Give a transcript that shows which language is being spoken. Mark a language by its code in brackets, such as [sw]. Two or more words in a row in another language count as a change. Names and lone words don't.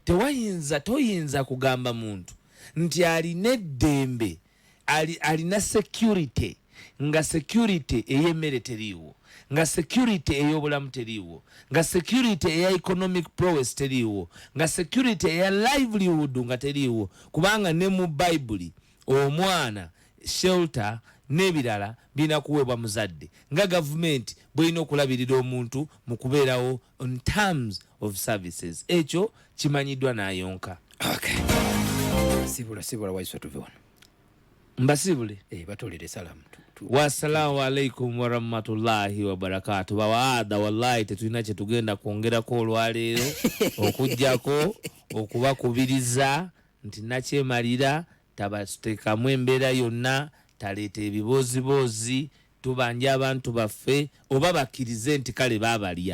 [lg] Toyinza kugamba muntu nti alina eddembe, alina security, nga security ey'emmere teriiwo, nga security ey'obulamu teriiwo, nga security eya [en] economic prowess [lg] teriiwo, nga security eya livelihood nga teriiwo. Kubanga ne mu Bayibuli omwana, shelter n'ebirala bina kuweebwa muzadde, nga gavumenti bw'erina okulabirira omuntu mu kubeerawo [en] on terms of services. [lg] Ekyo kimanyiddwa n'ayonka. Okay. Sibula Waiswa tuve wano. Mbasibule. Batolere salamu. [ar] وعليكم السلام ورحمة الله وبركاته. [lg] Bawaada wallahi tetulina kye tugenda kwongerako olwaleero okujjako okubakubiriza nti nakyemalira tabateekamu embeera yonna, taleeta ebiboozibozi, tubanja abantu baffe oba bakkirize nti kale baabalya.